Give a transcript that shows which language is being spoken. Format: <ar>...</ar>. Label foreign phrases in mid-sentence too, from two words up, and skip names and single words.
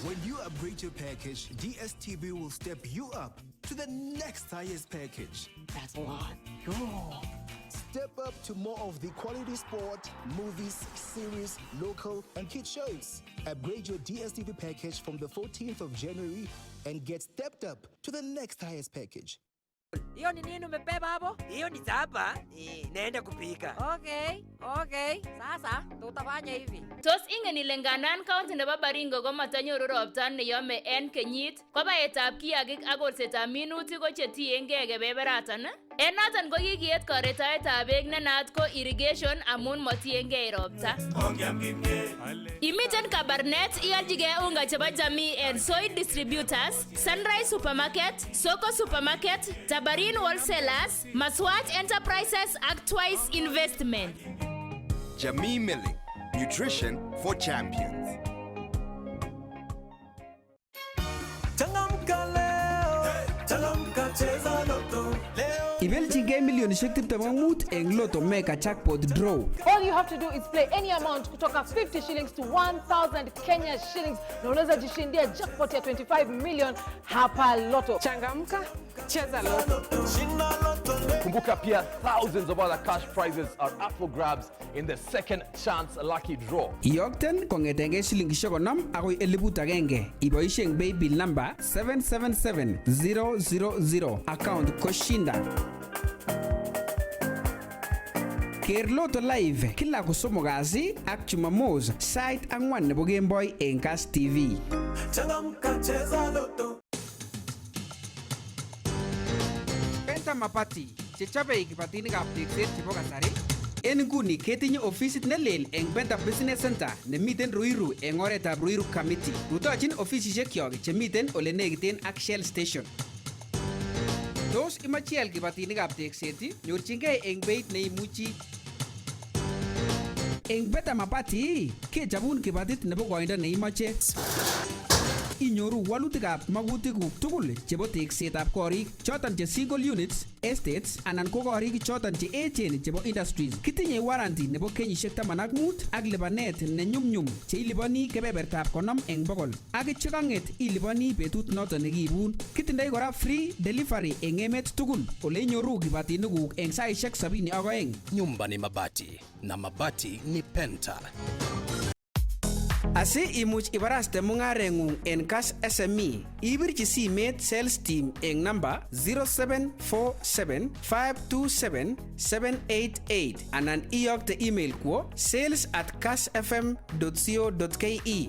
<en>When you upgrade your package, DSTV will step you up to the next highest package. That's a lot. Step up to more of the quality sport, movies, series, local, and kid shows. Upgrade your DSTV package from the 14th of January and get stepped up to the next highest package.</en> <sw>Hiyo ni nini umebeba hapo? Hiyo ni zapa. Naenda kupika. Okay. Sasa tutafanya hivi.</sw> <kln>Tos ingen ile ngandan county nebo Baringo komatanyoru ropta neyome en kenyit, ko baetab kiagik ak kolsetab minutik ko chetiengei kebeberatan. En noton ko kikiet karetaetab beek ne naat ko irrigation amun matiengei ropta. Imiten Kabarnet ialjigei unga chebo jamii en Soy Distributors, Sunrise Supermarket, Soko Supermarket, Tabarin Wholesalers, Maswat Enterprises ak Twice Investment.</kln> <en>Jamii Milling, nutrition for champions.</en> <kln>Ibeljigei milionishek 25 eng Lotto Mega Jackpot Draw.</kln> <en>All you have to do is play any amount kutoka 50 shillings to 1000 Kenya shillings</en> <sw>na unaweza jishindia jackpot ya 25 million hapa Lotto. Changamka, cheza Lotto. Kumbuka pia</sw> <en>thousands of other cash prizes are up for grabs in the second chance lucky draw.</en> <kln>Iyokten kongetenge shilingishek 50 akoi 1000 iboishen</kln> <en>paybill number</en> <kln>777000 account Koshinda. Ker Loto live kila kosomok kasi ak Jumamos sait 4 nebo kemboi eng Kass TV. Penta Mabati chechobe kibatinikab tekset chebo kasari. En nguni ketinye ofisit nelel eng Penta Business Center nemiten Ruiru eng oretab Ruiru Committee. Rutochin ofisishekyok chemiten ole nekiten ak Shell Station. Tos imache ial kibatinikab tekset, nyorchingei eng beit neimuchi. Eng Penta Mabati kechobun kibatit nebo koindo neimache. Inyoru walutikab magutikuk tugul chebo teksetab korik choton che</kln> <en>single units,</en> <kln>estates anan ko korik choton che echen chebo industries. Kitinye warranty nebo kenyisiek 15 ak lipanet ne nyumnyum che ilipani kebebertab 50 eng 100 ak chekanget ilipani betut noton nekiibun. Kitindoi kora</kln> <en>free delivery</en> <kln>eng emet tugul ole inyoru kibatinikuk eng saisiek 72.</kln> <sw>Nyumba ni mabati na mabati ni Penta.</sw> <kln>Asi imuch ibaraste mung'areng'ung en Kass SME, ibirchi simet</kln> <en>sales team</en> <kln>eng namba 0747527788 anan iyokte email kwo sales@kassfm.co.ke.</kln>